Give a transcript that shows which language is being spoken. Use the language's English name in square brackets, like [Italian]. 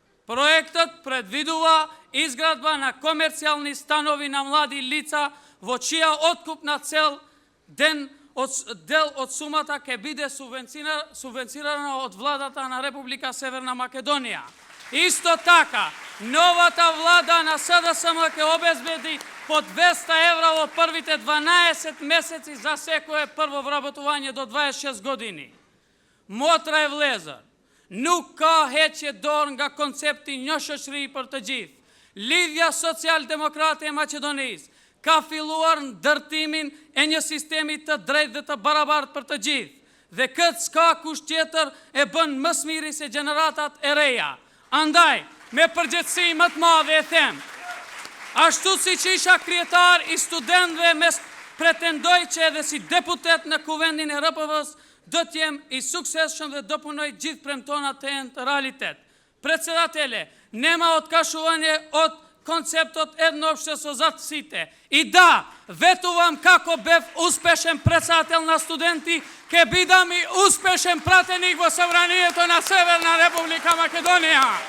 [Macedonian] Проектот предвидува изградба на комерцијални станови на млади лица во чија откупна цел дел од сумата ќе биде субвенцирана од владата на Република Северна Македонија. Исто така, новата влада на СДСМ ќе обезбеди по 200 евра во првите 12 месеци за секое прво вработување до 26 години. Мотра е влезар. [Albanian] Nuk ka heqje dorë nga koncepti një shoqëri për të gjithë. Lidhja Social-Demokrate e Maqedonisë ka filluar ndërtimin e një sistemi të drejtë dhe të barabartë për të gjithë. Dhe këtë s'ka kush tjetër e bën më smiri se gjeneratat e reja. Andaj, me përgjithësi më të madhe e them, ashtu si që isha krijetar i studentëve pretendoj që edhe si deputet në kuvendin e RPV-s do t'jem i suksesshëm dhe do punoj gjithë premtonat të jenë të realitet. [Macedonian] Председателе, нема откашување од концептот едноопштество-затсите. И да, ветувам како бев успешен председател на студенти, ке бидам и успешен пратеник во Собранието на Северна Република Македонија.